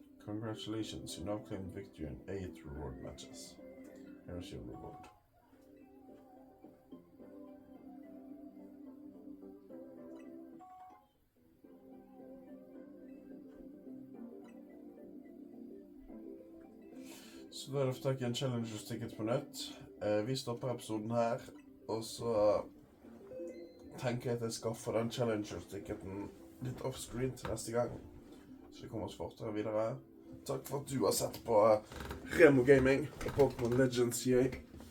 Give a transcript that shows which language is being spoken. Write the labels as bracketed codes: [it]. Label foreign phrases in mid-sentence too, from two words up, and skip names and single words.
[en] Congratulations, you now claimed victory in 8 reward matches. Here's your reward. [no] Så da er det for tak i en challenge-ticket på nytt. Vi stopper episoden her, og så tenker jeg at jeg skaffer den challenge-ticketen litt off-screen til neste gang. Så vi kommer oss fortere videre. Takk for at du har sett på Remo Gaming og Pokémon Legends.